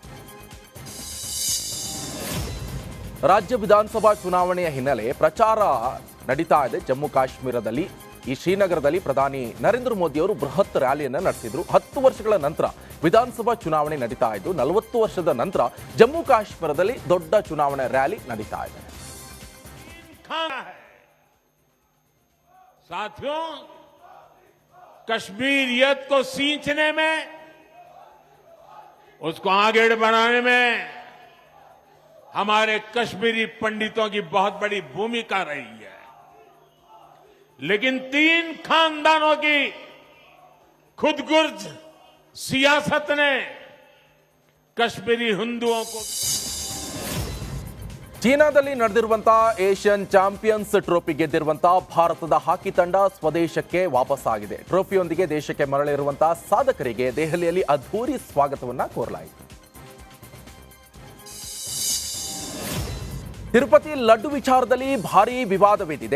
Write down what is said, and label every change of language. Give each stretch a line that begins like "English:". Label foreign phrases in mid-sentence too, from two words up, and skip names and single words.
Kannada: ರಾಜ್ಯ ವಿಧಾನಸಭಾ ಚುನಾವಣೆಯ ಹಿನ್ನೆಲೆ ಪ್ರಚಾರ ನಡೀತಾ ಇದೆ. ಜಮ್ಮು ಕಾಶ್ಮೀರದಲ್ಲಿ ಶ್ರೀನಗರದಲ್ಲಿ ಪ್ರಧಾನಿ ನರೇಂದ್ರ ಮೋದಿ ಅವರು ಬೃಹತ್ ರ್ಯಾಲಿಯನ್ನು ನಡೆಸಿದ್ರು. 10 ವರ್ಷಗಳ ನಂತರ ವಿಧಾನಸಭಾ ಚುನಾವಣೆ ನಡೀತಾ ಇದ್ದು 40 ವರ್ಷದ ನಂತರ ಜಮ್ಮು ಕಾಶ್ಮೀರದಲ್ಲಿ ದೊಡ್ಡ ಚುನಾವಣೆ ರ್ಯಾಲಿ ನಡೀತಾ ಇದೆ.
Hindi: साथियों, कश्मीरियत को सींचने में, उसको आगे बढ़ाने में हमारे कश्मीरी पंडितों की बहुत बड़ी भूमिका रही है. लेकिन 3 खानदानों की खुदगर्ज सियासत ने कश्मीरी हिंदुओं को
Kannada: ಚೀನಾದಲ್ಲಿ ನಡೆದಿರುವಂತಹ ಏಷ್ಯನ್ ಚಾಂಪಿಯನ್ಸ್ ಟ್ರೋಫಿ ಗೆದ್ದಿರುವಂತಹ ಭಾರತದ ಹಾಕಿ ತಂಡ ಸ್ವದೇಶಕ್ಕೆ ವಾಪಸ್ಸಾಗಿದೆ. ಟ್ರೋಫಿಯೊಂದಿಗೆ ದೇಶಕ್ಕೆ ಮರಳಿರುವಂತಹ ಸಾಧಕರಿಗೆ ದೆಹಲಿಯಲ್ಲಿ ಅದ್ಧೂರಿ ಸ್ವಾಗತವನ್ನ ಕೋರಲಾಯಿತು. ತಿರುಪತಿ ಲಡ್ಡು ವಿಚಾರದಲ್ಲಿ ಭಾರೀ ವಿವಾದವಿದೆ.